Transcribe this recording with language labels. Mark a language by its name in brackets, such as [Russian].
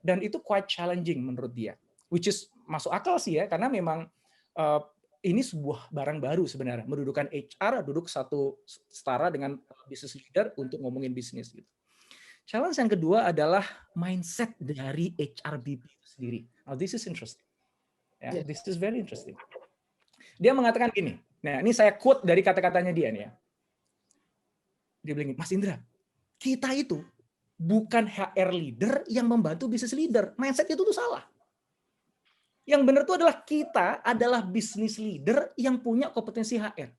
[Indonesian] Dan itu [English] quite challenging [Indonesian] menurut dia. [English] Which is [Indonesian] masuk akal sih ya, karena memang ini sebuah barang baru sebenarnya. Mendudukan HR, duduk satu setara dengan business leader untuk ngomongin bisnis gitu. Challenge yang kedua adalah mindset dari HRBP itu sendiri. [English] Now this is interesting. Yeah, this is very interesting. [Indonesian] Dia mengatakan gini. Nah ini saya quote dari kata-katanya dia nih ya. Dia bilang, Mas Indra, kita itu bukan HR leader yang membantu business leader. Mindset itu tuh salah. Yang benar itu adalah kita adalah business leader yang punya kompetensi HR.